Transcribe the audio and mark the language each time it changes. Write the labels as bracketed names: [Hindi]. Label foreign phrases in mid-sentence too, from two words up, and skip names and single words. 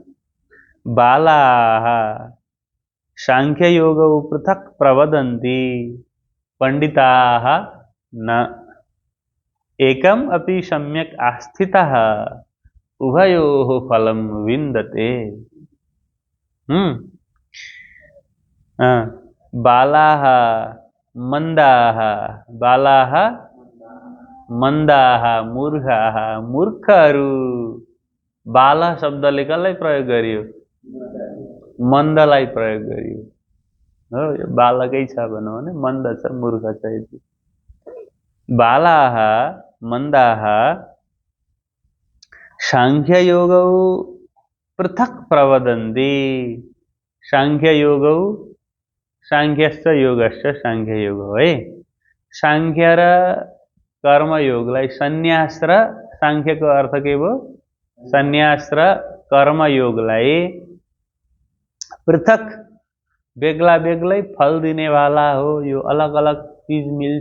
[Sanskrit] बालाः सांख्य योगौ पृथक प्रवदन्ति पंडिताः न एकम अपि सम्यक् आस्थितः उभयोः फलं विन्दते। बालाः मंदाः, बालाः मंदाः, मूर्खाः मूर्खहरू। [Nepali] बाला शब्दले कसलाई प्रयोग गरियो? मन्दलाई प्रयोग गरियो हो। यो बालकै छ भनौँ भने मन्द छ, मूर्ख छ। [Sanskrit] यति बालाः मन्दाः सांख्ययोगौ पृथक प्रवदन्ति। सांख्ययोगौ, सांख्यश्च योगश्च सांख्ययोग है। [Nepali] सांख्य र कर्मयोगलाई सन्यास र सांख्यको अर्थ के भयो? सन्यास र कर्मयोगलाई पृथक बेग्ला बेग्लै फल दिनेवाला हो। यो अलग अलग चीज मिल्छ।